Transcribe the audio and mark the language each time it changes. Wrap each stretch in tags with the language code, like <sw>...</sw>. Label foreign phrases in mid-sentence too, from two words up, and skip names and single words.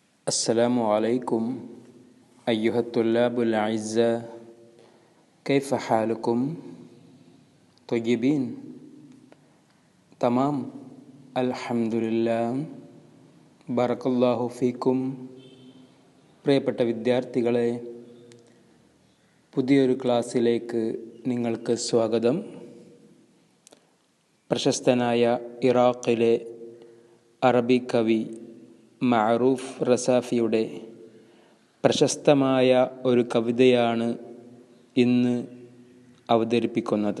<ar>السلام عليكم أيها الطلاب الأعزاء، كيف حالكم؟ طيبين؟ تمام الحمد لله بارك الله فيكم.</ar> <ml>പ്രിയപ്പെട്ട വിദ്യാർത്ഥികളെ, പുതിയൊരു ക്ലാസ്സിലേക്ക് നിങ്ങൾക്ക് സ്വാഗതം. പ്രശസ്തനായ ഇറാഖിലെ അറബി കവി മഅറൂഫ് റസാഫിയുടെ പ്രശസ്തമായ ഒരു കവിതയാണ് ഇന്ന് അവതരിപ്പിക്കുന്നത്.</ml>